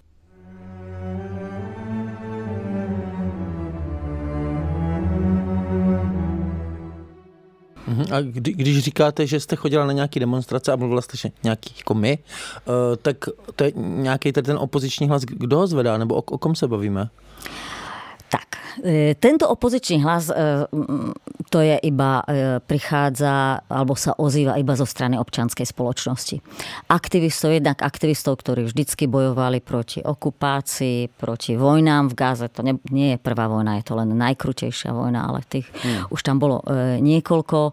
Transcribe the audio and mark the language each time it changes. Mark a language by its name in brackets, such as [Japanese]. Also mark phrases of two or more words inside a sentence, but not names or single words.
[Czech] A když říkáte, že jste chodila na nějaké demonstrace a mluvila jste, že nějaký jako my, tak to je nějaký ten opoziční hlas, kdo ho zvedá, nebo o kom se bavíme? [Slovak] Tak, tento opozičný hlas, to je iba, prichádza, alebo sa ozýva iba zo strany občianskej spoločnosti. Jednak aktivistov, ktorí vždycky bojovali proti okupácii, proti vojnám v Gaze. To nie je prvá vojna, je to len najkrutejšia vojna, ale tých už tam bolo niekoľko.